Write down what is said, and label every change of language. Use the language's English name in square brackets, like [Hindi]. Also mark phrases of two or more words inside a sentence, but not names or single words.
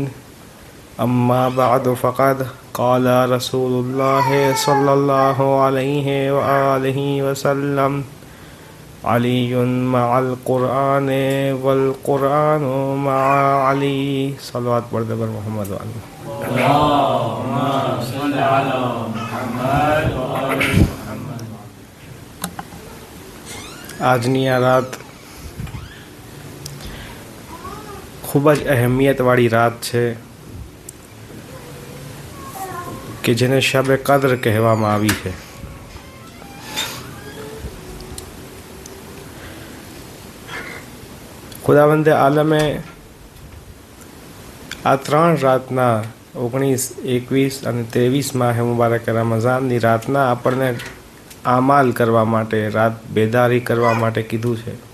[Arabic] أما بعد فقد قال رسول الله صلى الله عليه وآله وسلم علي مع القرآن والقرآن مع علي. [Urdu] صلوات پڑھتے پر محمد وآلہ. [Arabic] اللهم صل على محمد وآل محمد. [Gujarati] આજની આ રાત ખૂબ જ અહેમિયતવાળી રાત છે કે જેને શબ કદ્ર કહેવામાં આવી છે. ખુદાવંદે આલમે આ 3 રાતના 19, 21 અને 23 માહે મુબારક રમઝાનની રાતના આપણને આમાલ કરવા માટે, રાત બેદારી કરવા માટે કીધું છે.